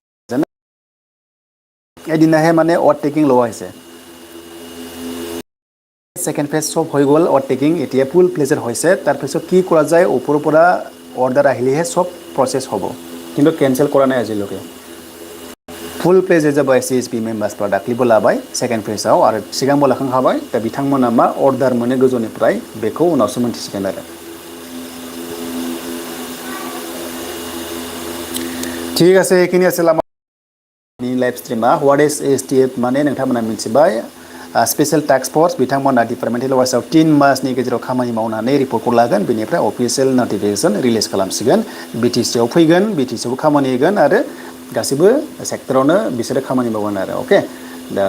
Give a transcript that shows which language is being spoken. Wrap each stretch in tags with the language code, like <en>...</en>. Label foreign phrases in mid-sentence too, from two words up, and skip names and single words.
<as>এদিনাহে মানে অভাৰটেকিং লোৱা হৈছে</as> <en>second phase</en> <as>সব হৈ গ'ল অভাৰটেকিং এতিয়া</as> <en>full fledged</en> <as>হৈছে তাৰপিছত কি কৰা যায় ওপৰৰ পৰা অৰ্ডাৰ আহিলেহে সব প্ৰচেছ হ'ব কিন্তু কেনচেল কৰা নাই আজিলৈকে</as> <en>full fledged</en> <brx>जाबाय CSP मेम्बार्सफ्रा दाख्लैबो लाबाय सेकेन्ड फेजआव आरो सिगांबो लाखांखाबाय दा बिथांमोना मा अर्डार मोनो गोजौनिफ्राय बेखौ उनावसो मोनथिसिगोन आरो</brx> <as>ঠিক আছে এইখিনি আছিল আমাৰ</as> <brx>लाइव स्ट्रीमा</brx> <en>what is</en> <brx>STF माने नोंथांमोना मिथिबाय</brx> <en>special task force</en> <brx>बिथांमोना डिपार्टमेन्टेल वाइसआव 3 मासनि गेजेराव खामानि मावनानै रिपर्टखौ लागोन बेनिफ्राय</brx> <en>official notification</en> <brx>रिलिज खालामसिगोन BTC आव फैगोन BTC आव खामानि होगोन आरो गासिबो सेक्टरावनो बिसोरो खामानि मावगोन आरो ओके दा</brx>